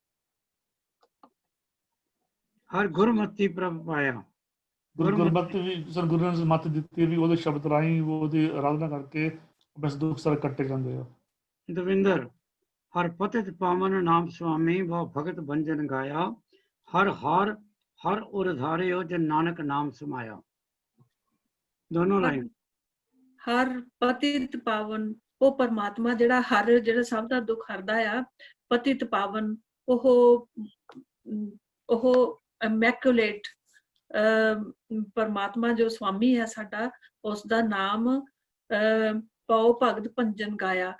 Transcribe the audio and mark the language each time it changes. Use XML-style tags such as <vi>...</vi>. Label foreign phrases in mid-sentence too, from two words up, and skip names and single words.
<pa>ਹਰ ਗੁਰਮਤੀ ਪ੍ਰਪਾਇਆ। ਗੁਰਮਤਿ ਵੀ ਗੁਰੂ ਨੇ ਮਤ ਦਿੱਤੀ ਵੀ ਉਹਦੇ ਸ਼ਬਦ ਰਾਹੀਂ ਉਹਦੀ ਆਰਾਧਨਾ ਕਰਕੇ ਬਸ ਦੁੱਖ ਸਾਰੇ ਕੱਟੇ ਜਾਂਦੇ ਆ। ਦਵਿੰਦਰ ਹਰ ਪਤਿਤ ਪਾਵਨ ਨਾਮ ਸੁਆਮੀ, ਬਹੁ ਭਗਤ ਬੰਜਨ ਗਾਇਆ। ਹਰਿ ਉਰਿ ਧਾਰਿਓ ਜਨ ਨਾਨਕ ਨਾਮਿ ਸਮਾਇਆ।</pa> <hi>दोनों लाइन।</hi> <pa>ਹਰਿ ਪਤਿਤ ਪਾਵਨ, ਉਹ ਪਰਮਾਤਮਾ ਜਿਹੜਾ ਸਭ ਦਾ ਦੁੱਖ ਹਰਦਾ ਆ। ਪਤਿਤ ਪਾਵਨ, ਉਹ ਇਮੈਕੂਲੇਟ ਪਰਮਾਤਮਾ ਜੋ ਸਵਾਮੀ ਹੈ ਸਾਡਾ, ਉਸ ਦਾ ਨਾਮ ਪਾਉ ਭਗਤ ਭੰਜਨ ਗਾਇਆ।</pa>